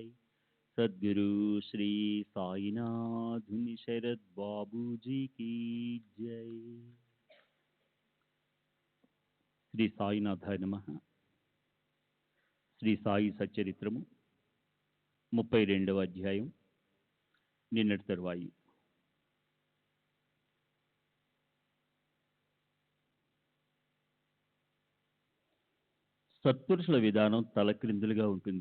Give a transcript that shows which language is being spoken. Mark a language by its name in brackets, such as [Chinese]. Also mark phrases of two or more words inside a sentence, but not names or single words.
[Hindi] सद्गुरु श्री साईनाथ शरद बाबू जी की जय। [Telugu] శ్రీ సాయినాథాయ నమః. శ్రీ సాయి సచ్చరిత్రము 32వ అధ్యాయం. నిన్నటి తరువాయి. సత్పురుషుల విధానం తలక్రిందులుగా ఉంటుంది.